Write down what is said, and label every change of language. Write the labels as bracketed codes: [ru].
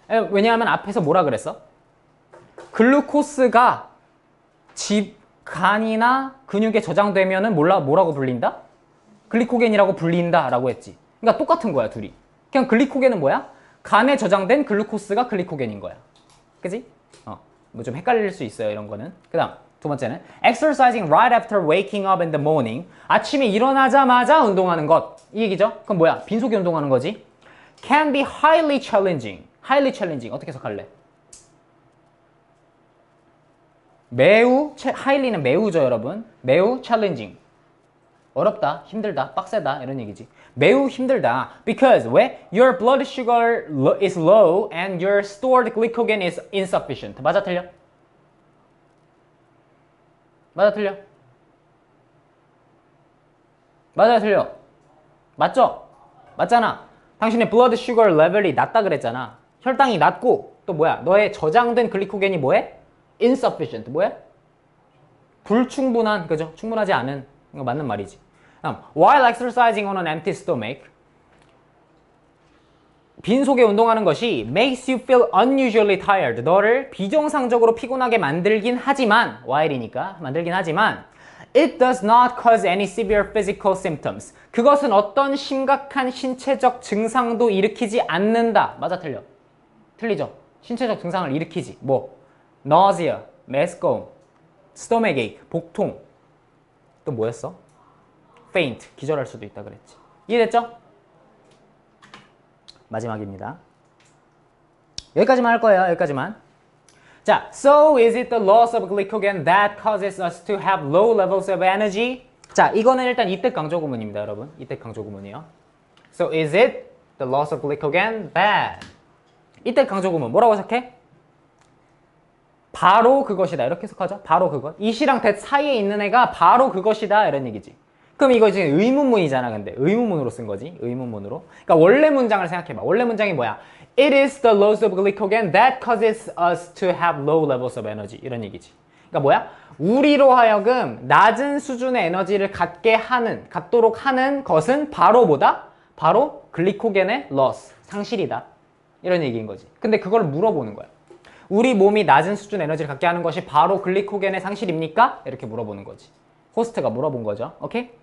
[ko] 왜냐하면 앞에서 뭐라 그랬어? 글루코스가 간이나 근육에 저장되면은 뭐라고 불린다? 글리코겐이라고 불린다 라고 했지. 그러니까 똑같은 거야, 둘이. 그냥 글리코겐은 뭐야? 간에 저장된 글루코스가 글리코겐인 거야. 그지? 뭐 좀 헷갈릴 수 있어요, 이런 거는. 그 다음, 두 번째는 [en] exercising right after waking up in the morning. [ko] 아침에 일어나자마자 운동하는 것. 이 얘기죠? 그럼 뭐야? 빈속에 운동하는 거지. [en] can be highly challenging. [ko] highly challenging. 어떻게 해석할래? 매우, highly는 매우죠, 여러분. 매우 challenging. 어렵다, 힘들다, 빡세다 이런 얘기지. 매우 힘들다. [en] Because [ko] 왜? [en] Your blood sugar is low and your stored glycogen is insufficient. [ko] 맞아, 틀려? 맞아, 틀려? 맞아, 틀려? 맞죠? 맞잖아. 당신의 [en] blood sugar level [ko] 이 낮다 그랬잖아. 혈당이 낮고 또 뭐야? 너의 저장된 글리코겐이 뭐해? insufficient. 뭐해? 불충분한, 그죠? 충분하지 않은. 이거 맞는 말이지. [en] While exercising on an empty stomach, [ko] 빈속에 운동하는 것이 [en] makes you feel unusually tired. [ko] 너를 비정상적으로 피곤하게 만들긴 하지만, while이니까 만들긴 하지만, [en] it does not cause any severe physical symptoms. [ko] 그것은 어떤 심각한 신체적 증상도 일으키지 않는다. 맞아, 틀려? 틀리죠? 신체적 증상을 일으키지. 뭐? nausea, 메스꺼움, stomachache, 복통. 또 뭐였어? faint, 기절할 수도 있다 그랬지. 이해됐죠? 마지막입니다. 여기까지만 할 거예요. 여기까지만. 자, [en] so is it the loss of glycogen that causes us to have low levels of energy? [ko] 자, 이거는 일단 이때 강조 구문입니다, 여러분. 이때 강조 구문이요. [en] So is it the loss of glycogen that? [ko] 이때 강조 구문 뭐라고 해석해? 바로 그것이다. 이렇게 해석하죠. 바로 그것. 이시랑 that 사이에 있는 애가 바로 그것이다. 이런 얘기지. 그럼 이거 지금 의문문이잖아. 근데 의문문으로 쓴 거지. 의문문으로. 그러니까 원래 문장을 생각해봐. 원래 문장이 뭐야? [en] It is the loss of glycogen that causes us to have low levels of energy. [ko] 이런 얘기지. 그러니까 뭐야? 우리로 하여금 낮은 수준의 에너지를 갖도록 하는 것은 바로 뭐다? 바로 글리코겐의 loss, 상실이다. 이런 얘기인 거지. 근데 그걸 물어보는 거야. 우리 몸이 낮은 수준 에너지를 갖게 하는 것이 바로 글리코겐의 상실입니까? 이렇게 물어보는 거지. 호스트가 물어본 거죠. 오케이?